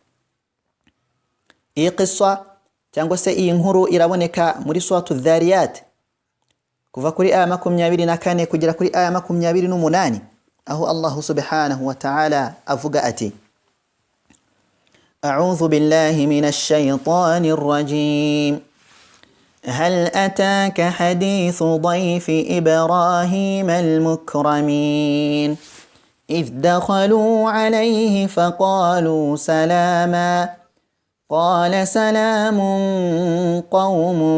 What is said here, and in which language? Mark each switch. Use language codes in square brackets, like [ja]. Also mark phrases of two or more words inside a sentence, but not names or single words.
[rw] Iyi qissa cyangwa se iyi nkuru iraboneka muri suratu Dhariyat kuva kuri aya 24 kugera kuri aya 28, aho [ar] الله سبحانه وتعالى [rw] avuga ati: [ar] أعوذ بالله من الشيطان الرجيم. هل أتاك حديث ضيف إبراهيم المكرمين إذ دخلوا عليه فقالوا سلاما قال سلام قوم